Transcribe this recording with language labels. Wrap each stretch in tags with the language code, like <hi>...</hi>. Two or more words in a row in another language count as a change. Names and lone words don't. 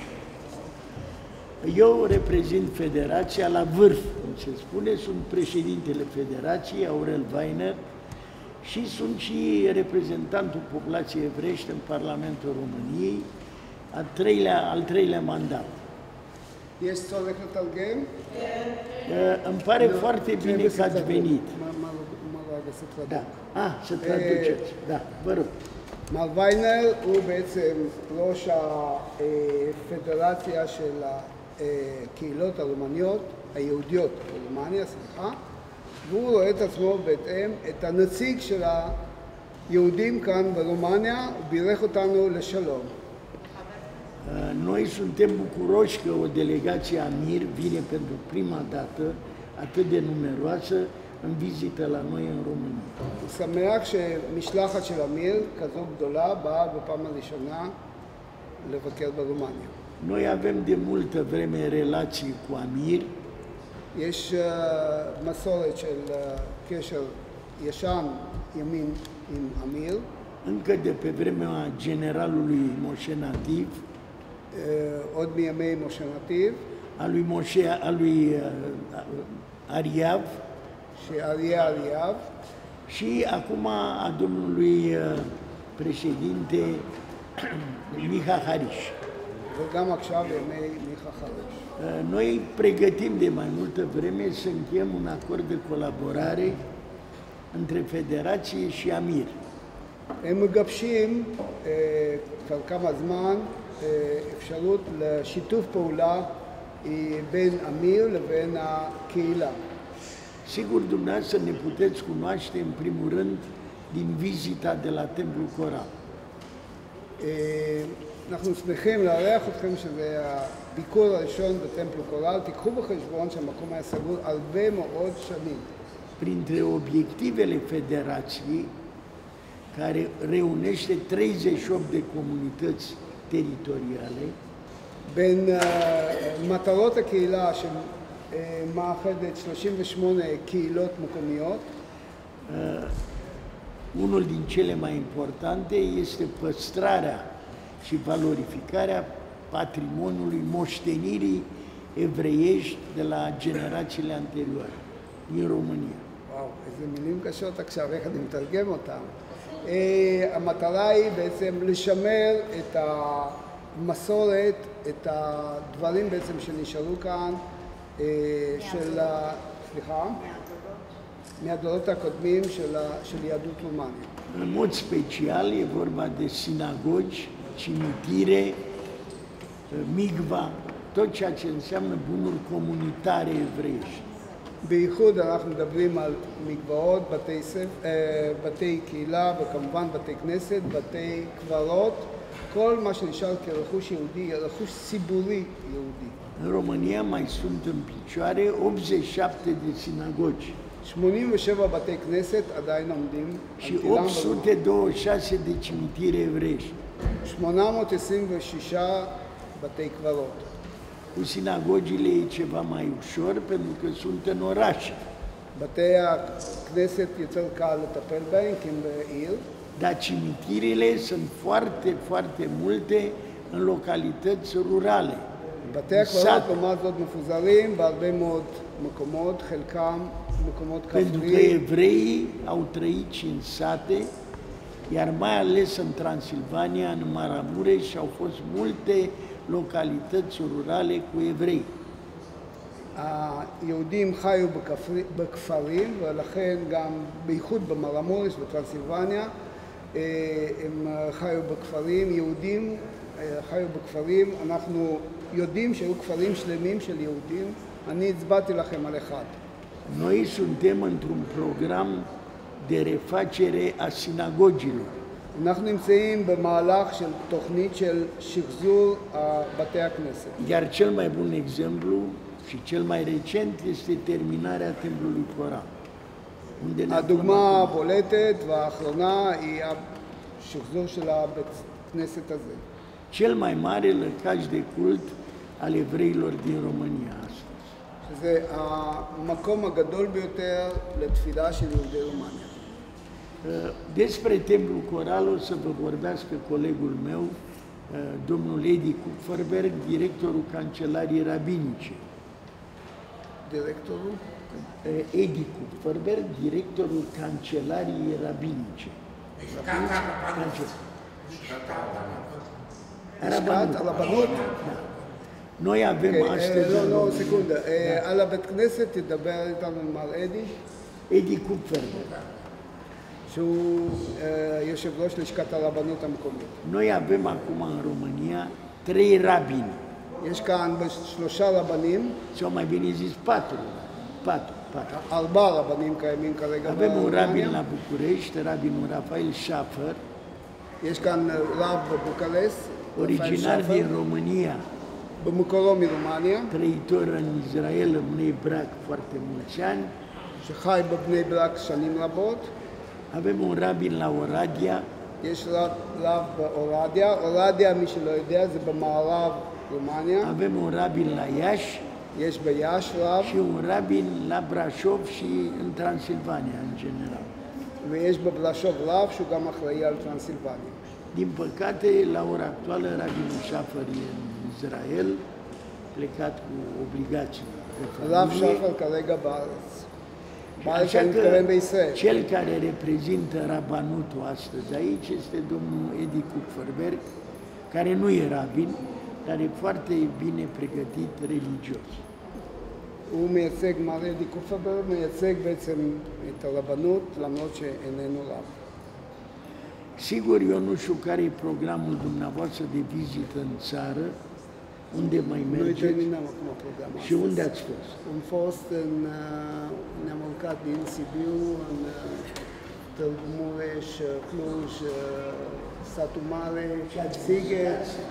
<ro>Eu reprezint Federația la vârf, cum se spune, sunt președintele Federației, Aurel Weiner, și sunt și reprezentantul populației evreiești în Parlamentul României, al treilea mandat.</ro> <he>Ești צורך לתרגם?</he> <ro>Îmi pare foarte bine că ați venit. Da. să traduceți. Da, vă rog.</ro> <he>מר ויינר הוא בעצם ראש הפדרציה של הקהילות הרומניות, היהודיות ברומניה, סליחה, והוא רואה את עצמו בהתאם את הנציג של היהודים כאן ברומניה, ובירך אותנו לשלום.</he> <ro>Noi suntem bucuroși că o delegație AMIR vine pentru prima dată, atât de numeroasă, în vizită la noi în România.</ro> <he>הוא שמח שמשלחת של אמיר כזו גדולה באה בפעם הראשונה לבקר ברומניה.</he> <ro>Noi avem de multă vreme relații cu AMIR.</ro> <he>יש מסורת של קשר ישן ימין עם אמיר.</he> <ro>Încă de pe vremea generalului Moșe Nativ.</ro> <he>עוד מימי משה נתיב.</he> <ro>a lui Aриав.</ro> <he>שאריה אריאב,</he> <ro>și acum a domnului președinte Miha Hariș.</ro> <he>וגם עכשיו ימי מיכה חריש.</he> <ro>Noi pregătim de mai multă vreme să încheiem un acord de colaborare între Federație și Amir.</ro> <he>הם מגבשים כבר כמה זמן אפשרות לשיתוף פעולה בין אמיר לבין הקהילה.</he> <ro>Sigur, dumneavoastră ne puteți cunoaște în primul rând din vizita de la Templul Coral.</ro> <he>אנחנו שמחים לארח אתכם שזה הביקור הראשון בטמפל קורל. תיקחו בחשבון שהמקום היה סגור הרבה מאוד שנים.</he> <ro>Printre obiectivele Federației, care reunește 38 de comunități teritoriale,</ro> <he>בין מטרות הקהילה שמאחדת 38 קהילות מקומיות,</he> <ro>unul din cele mai importante este păstrarea și valorificarea patrimoniului moștenirii evreiești de la generațiile anterioare din România.</ro> <he>וואו, איזה מילים קשות עכשיו, איך אני מתרגם אותם. המטרה היא בעצם לשמר את המסורת, את הדברים בעצם שנשארו כאן, סליחה? מהדורות הקודמים של יהדות רומניה.</he> <ro>În mod special e vorba de sinagogi, cimitire, migva, tot ceea ce înseamnă bunuri comunitare evreiești.</ro> <he>בייחוד אנחנו מדברים על מקוואות, בתי קהילה וכמובן בתי כנסת, בתי קברות, כל מה שנשאר כרכוש יהודי, רכוש ציבורי יהודי.</he> <ro>În România mai sunt în picioare 87 de sinagogi</ro> <he>87 בתי כנסת עדיין עומדים,</he> <ro>și 826 de cimitire evreiești.</ro> <he>826 בתי קברות.</he> <ro>Cu sinagogile e ceva mai ușor pentru că sunt în orașe.</ro> <he>בתי הכנסת יותר קל לטפל בהם כי הם בעיר.</he> <ro>Dar cimitirele sunt foarte, foarte multe în localități rurale.</ro> <he>בתי הקברות לעומת זאת מפוזרים בהרבה מאוד מקומות, חלקם מקומות</he> <ro>Pentru că</ro> <he>כפריים.</he> <ro>evreii au trăit și în sate, iar mai ales în Transilvania, în Maramureș, au fost multe localități rurale cu evrei.</ro> <he>היהודים חיו בכפרים, ולכן גם בייחוד במרמורש בטרנסילבניה הם חיו בכפרים, יהודים חיו בכפרים, אנחנו יודעים שהיו כפרים שלמים של יהודים, אני הצבעתי לכם על אחד.</he> <ro>Noi suntem într-un program de refacere a sinagogilor.</ro> <he>אנחנו נמצאים במהלך של תוכנית של שחזור בתי הכנסת.</he> <ro>Iar cel mai bun exemplu și cel mai recent este terminarea Templului Coral.</ro> <he>הדוגמה הבולטת והאחרונה היא השחזור של הבית כנסת הזה.</he> <ro>Cel mai mare lăcaș de cult al evreilor din România astăzi.</ro> <he>שזה המקום הגדול ביותר לתפילה של יהודי רומניה.</he> <ro>Despre Templul Coral o să vă vorbească colegul meu, domnul Edi Kupferberg, directorul Cancelariei Rabinice. Directorul? Edi Kupferberg, directorul Cancelariei Rabinice.</ro> <he>לשכת הרבנות?</he> <ro>Noi avem astăzi...</ro> <he>לא, סקונדה. על הבית כנסת תדבר איתנו מר אדי. Edi Kupferberg. שהוא יושב ראש לשכת הרבנות המקומית.</he> <ro>Noi avem acum în România 3 rabini,</ro> <he>יש כאן 3 רבנים,</he> <ro>sau mai bine zis 4.</ro> <he>4 רבנים קיימים כרגע</he> <ro>Avem un rabin</ro> <he>ברומניה.</he> <ro>la București, rabinul Rafael Schaffer,</ro> <he>יש כאן רב בבוקרשט,</he> <ro>originar din România,</ro> <he>במקורו מרומניה,</he> <ro>trăitor în Israel, în Bnei Brak, foarte mulți ani.</ro> <he>שחי בבני ברק שנים רבות.</he> <ro>Avem un rabin la Oradea,</ro> <he>יש רב באורדיה, אורדיה מי שלא יודע זה במערב רומניה,</he> <ro>avem un rabin la Iași</ro> <he>יש ביאש רב</he> <ro>și un rabin la Brașov și în Transilvania în general.</ro> <he>ויש בבלשוב רב שהוא גם אחראי על טרנסילבניה.</he> <ro>Din păcate, la ora actuală, rabinul Schaffer e în Israel, plecat cu obligații de</ro> <he>רב</he> <ro>familie,</ro> <he>שחר כרגע בארץ. בארץ אני מתכוון בישראל.</he> <ro>cel care reprezintă rabanutul astăzi aici este domnul Edi Kupferberg, care nu e rabin, dar e foarte bine pregătit religios.</ro> <he>הוא מייצג, מר אדי קופרברג מייצג בעצם את הרבנות, למרות שאיננו רב.</he> <ro>Sigur, eu nu știu care e programul dumneavoastră de vizită în țară, unde mai Noi mergeți terminăm acum programul și unde ați fost. Am fost ne-am urcat din Sibiu, în Târgu Mureș, Cluj, Satul Mare, Sighet.</ro>